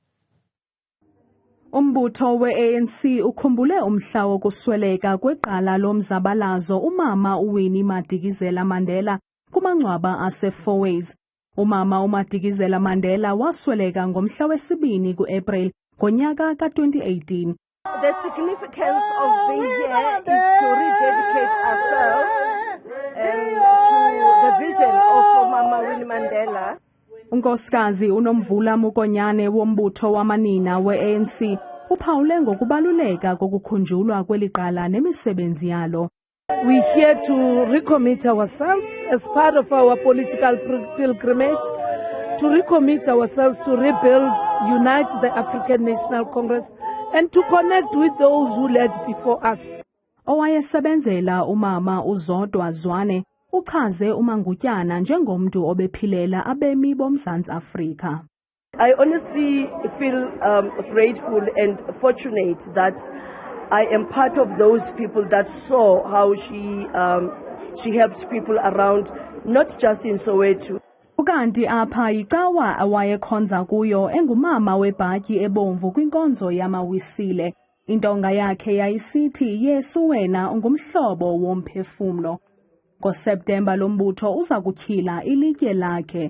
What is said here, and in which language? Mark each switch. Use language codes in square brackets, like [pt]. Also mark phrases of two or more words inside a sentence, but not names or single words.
[xh] Umbutho we-ANC ukhumbule umhla wokusweleka kweqala lomzabalazo uMama Winnie Madikizela Mandela kumangcwaba ase-Fourways. uMama uMadikizela Mandela wasweleka ngomhla wesibini ku-April ngonyaka ka-2018. [en] The significance of being here is to rededicate ourselves to the vision of Mama Winnie Mandela. [xh] uNkosikazi uNomvula Mukonyane wombutho wamanina we-ANC uphawule ngokubaluleka kokukhunjulwa kweliqala nemisebenzi yalo. [en] We're here to recommit ourselves as part of our political pilgrimage, to recommit ourselves to rebuild, unite the African National Congress, and to connect with those who led before us. [xh] Owayesebenzela uMama uZodwa Zwane uchaze umangutyana njengomntu obephilela abemi boMzantsi Afrika. [en] I honestly feel grateful and fortunate that I am part of those people that saw how she helped people around, not just in Soweto. [xh] Ukanti apha icawa awayekhonza kuyo engumama webhatyi ebomvu kwinkonzo yamawisile. Intonga yakhe yayisithi Yesu wena ungumhlobo womphefumlo. NgoSeptemba lombutho uza kutyhila ilitye lakhe.